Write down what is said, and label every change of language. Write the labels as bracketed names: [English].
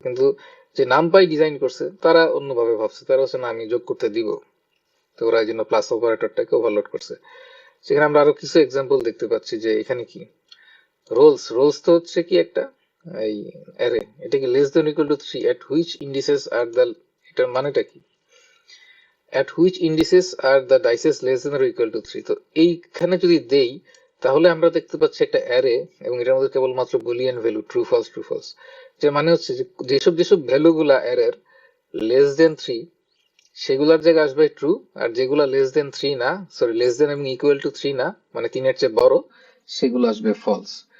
[Bangla] কিন্তু যে NumPy design করছে তারা অন্যভাবে ভাবছে, তারা হচ্ছে না, আমি যোগ করতে দিব। তো ওরা এই জন্য প্লাস অপারেটরটাকে ওভারলোড করছে। সেখানে আমরা আরো কিছু এক্সাম্পল দেখতে পাচ্ছি যে এখানে কি রোলস তো হচ্ছে কি একটা এই অ্যারে, এটা কি [English] less than equal to 3 at which indices are the, [Bangla] এটার মানেটা কি? [English] at which indices are the dices less than or equal to 3? [Bangla] তো এইখানে যদি দেই, তাহলে আমরা দেখতে পাচ্ছি একটা অ্যারে, এবং এটার মধ্যে কেবলমাত্র বুলিয়ান ভ্যালু ট্রু ফলস। যে মানে হচ্ছে যে যেসব ভ্যালু গুলা অ্যারের লেস দেন 3, সেগুলার জায়গায় আসবে ট্রু, আর যেগুলা লেস দেন 3 না, সরি লেস দেন এবং ইকুয়াল টু 3 না, মানে 3 এর চেয়ে বড়, সেগুলো আসবে ফলস।